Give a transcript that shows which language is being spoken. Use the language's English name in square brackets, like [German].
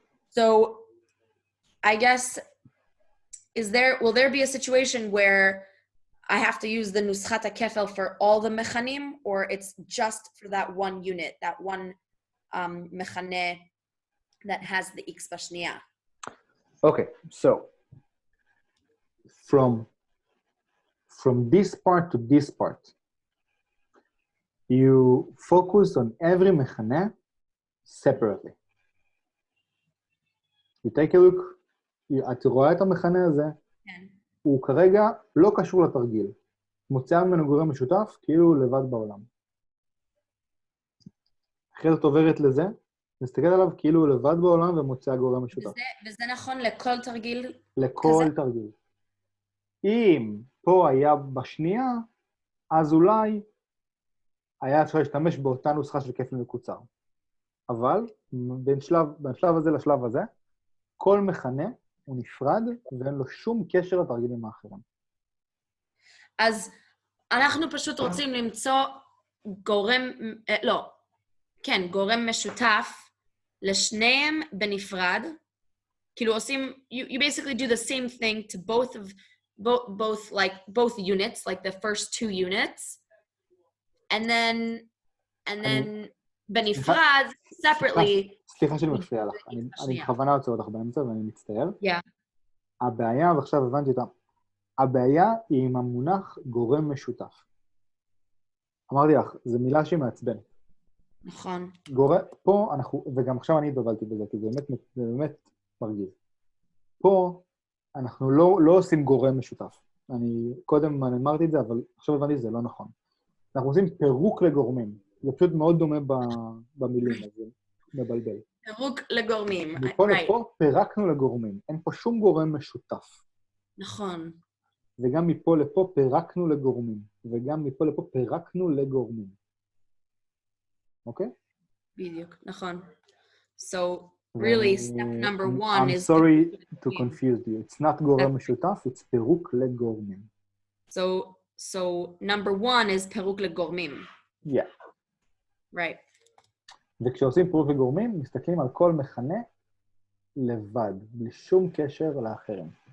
[English] So I guess will there be a situation where I have to use the נוסחת הכפל for all the מכנים, or it's just for that one unit, that one מכנה that has the x בשנייה? Okay, so from this part to this part, you focus on every מכנה separately. You take a look, [Hebrew] את רואה את המכנה הזה, כן. הוא כרגע לא קשור לתרגיל. מוצא ממנו גורם משותף, כאילו לבד בעולם. אחרי זאת עוברת לזה, נסתכל עליו כאילו הוא לבד בעולם ומוצא גורם משותף. וזה נכון לכל תרגיל? לכל כזה? תרגיל. אם פה היה בשנייה, אז אולי היה אפשר להשתמש באותה נוסחה של כפל מקוצר. אבל בין שלב הזה לשלב הזה, כל מכנה הוא נפרד, ואין לו שום קשר לתרגילים האחרים. אז אנחנו פשוט רוצים למצוא גורם, לא, כן, גורם משותף לשניהם בנפרד. כאילו עושים, [English] you basically do the same thing to both units, like the first two units, and then [Hebrew] בנפרד, [English] separately. [Hebrew] סליחה שאני מפריע לך, אני בכוונה עוצר אותך באמצע ואני מצטער. [English] Yeah. [Hebrew] הבעיה, ועכשיו הבנתי אותה, הבעיה היא עם המונח גורם משותף. אמרתי לך, זו מילה שהיא מעצבנת. נכון. פה אנחנו, וגם עכשיו אני התבלבלתי בזה, כי זה באמת מרגיז. פה אנחנו לא עושים גורם משותף. קודם אני אמרתי את זה, אבל עכשיו הבנתי שזה לא נכון. אנחנו עושים פירוק לגורמים. זה פשוט מאוד דומה במילים, אז זה מבלבל. פירוק לגורמים. מפה לפה פירקנו לגורמים. אין פה שום גורם משותף. נכון. וגם מפה לפה פירקנו לגורמים. וגם מפה לפה פירקנו לגורמים. אוקיי? בדיוק, נכון. [English] So, really, step number one is... I'm sorry to confuse you. It's not גורם משותף, it's פירוק לגורמים. So number one is פירוק לגורמים. Yeah. Right. [Hebrew] וכשעושים פירוק לגורמים, מסתכלים על כל מכנה לבד, בלי שום קשר לאחרים.